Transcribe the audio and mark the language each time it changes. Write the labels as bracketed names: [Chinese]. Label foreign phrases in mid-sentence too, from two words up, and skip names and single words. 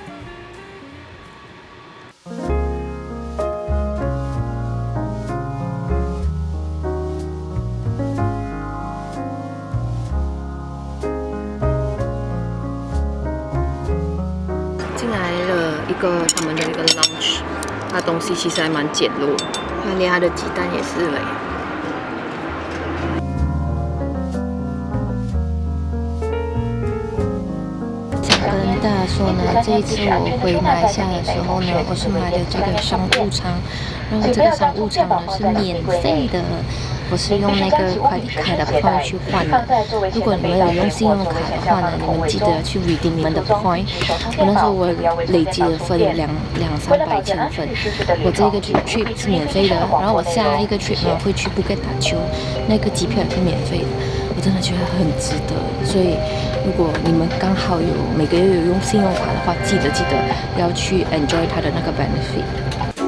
[Chinese] 进来了一個他們的一個 lounge， 它東西其實還蠻簡陋，連它的雞蛋也是嘞。想跟大家說呢，這一次我回馬來西亞的時候呢，我是買的這個商務艙，然後這個商務艙呢是免費的。我是用那個快遞卡的 point 去換的。如果你們有用信用卡的話呢，你們記得去 redeem 你們的 point。我那時候我累積了分200-300千分。我這個 trip 是免費的，然後我下一個 trip 呢會去布吉塔丘，那個機票也是免費的。我真的覺得很值得。所以如果你們剛好有每個月有用信用卡的話，記得要去 enjoy 它的那個 benefit。